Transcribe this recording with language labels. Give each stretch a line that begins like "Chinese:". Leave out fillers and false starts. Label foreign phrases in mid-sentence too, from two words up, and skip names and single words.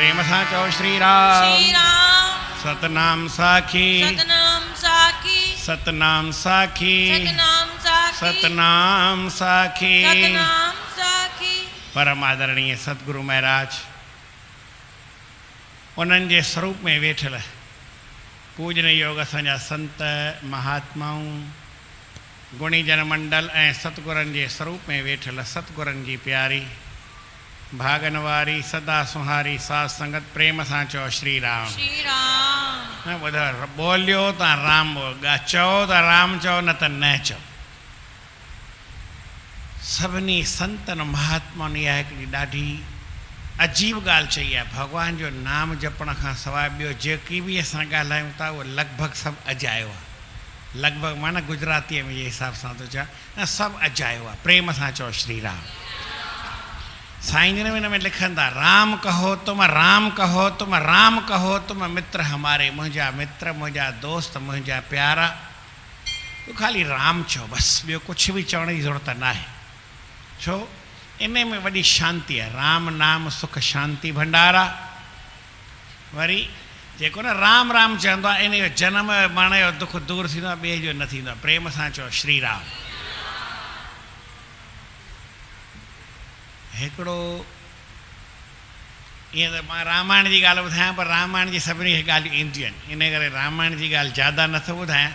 Sindhi: सां चओ श्री राम। श्री राम। सतनाम साखी सतनाम साखी। सतनाम साखी सतनाम साखी। सतनाम साखी। सतनाम साखी। परम आदरणीय सतगुरु महाराज उन्हनि जे स्वरूप में वेठल पूजन योग असांजा संत महात्माऊं गुणी जन मंडल ऐं सतगुरनि जे स्वरूप में वेठल सतगुरनि जी प्यारी भागन वारी सदा सुहारी साध संगत प्रेम सां चओ श्री राम। श्री राम। ॿुधो बोलियो त राम चओ त राम चओ न त न चओ। सभिनी संतनि महात्माउनि इहा हिकिड़ी ॾाढी अजीब ॻाल्हि चई आहे। भॻवान जो नाम जपण खां सवाइ ॿियो जेकी बि असां ॻाल्हायूं था उहो लॻभॻि सभु अजायो आहे। लॻभॻि माना गुजरातीअ में जे हिसाब सां थो चवां सभु अजायो आहे। प्रेम सां चओ श्री राम। साईं जन में लिखनि था
Hindi: राम कहो तुम राम कहो तुम राम कहो तुम मित्र हमारे।
Sindhi: मुंहिंजा मित्र मुंहिंजा दोस्त मुंहिंजा प्यारा तूं ख़ाली राम चओ बसि ॿियो कुझु बि चवण जी ज़रूरत न आहे। छो इन में वॾी शांती आहे।
Hindi: राम नाम सुख शांति भंडारा।
Sindhi: वरी जेको न राम राम चवंदो आहे इन जो जनम माण्हू जो दुख दूरि थींदो आहे ॿिए जो न थींदो आहे। प्रेम सां चओ श्री राम। हिकिड़ो ईअं त मां रामायण जी ॻाल्हि ॿुधायां पर रामायण जी सभिनी खे ॻाल्हियूं ईंदियूं आहिनि इन करे रामायण जी ॻाल्हि ज़्यादा नथो ॿुधायां।